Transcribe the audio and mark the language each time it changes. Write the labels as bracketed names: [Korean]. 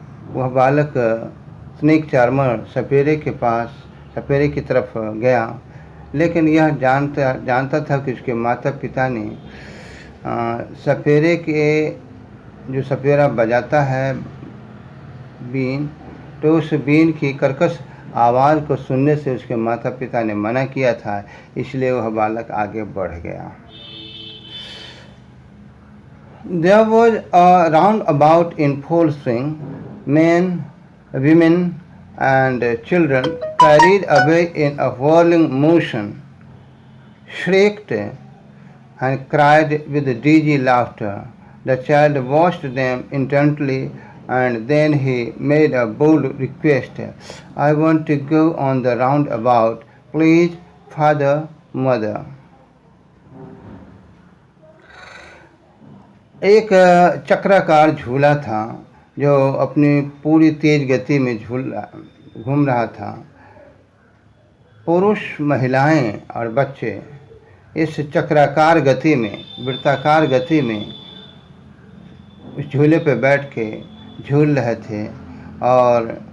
[Hindi] वह बालक snake charmer सपेरे की तरफ गया, लेकिन यह जानता था कि उसके माता पिता ने सपेरे के जो सपेरा बजाता है बीन, तो उस बीन की कर्कश आवाज़ को सुनने से उसके माता पिता ने मना किया था, इसलिए वह बालक आगे बढ़ गया। [English] There was a roundabout in full swing. Men, women, and children carried away in a whirling motion, shrieked and cried with dizzy laughter. The child watched them intently, and then he made a bold request. I want to go on the roundabout, please, father, mother. [Hindi] एक चक्राकार झूला था जो अपनी पूरी तेज गति में घूम रहा था। पुरुष, महिलाएं और बच्चे इस चक्राकार गति में, वृत्ताकार गति में उस झूले पर बैठ के झूल रहे थे और